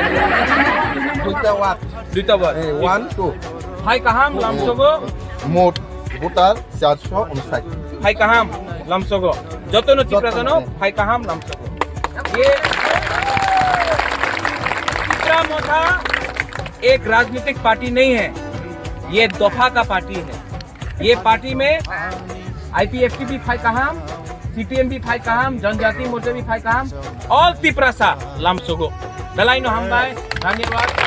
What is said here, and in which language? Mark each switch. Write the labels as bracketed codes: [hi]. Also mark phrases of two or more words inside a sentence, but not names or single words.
[bn] Duita wat. 1 2 [trp] Hai kaham lamsogo. [bn] মোট ভোটার 459 [trp] Hai kaham lamsogo. Jotono Ciprasano. Hai kaham lamsogo. [hi] Ye Cipra Motha एक राजनीतिक पार्टी नहीं है, ये दफा का पार्टी है। ये पार्टी में IPFT भी [trp] फाइ कहाम, [hi] CPM भी [trp] फाइ कहाम, [hi] जनजाति मोर्चा भी [trp] फाइ कहाम, [hi] ऑल तिप्रासा [trp] लामसोगो दलाइनो हम बाय। [hi] धन्यवाद।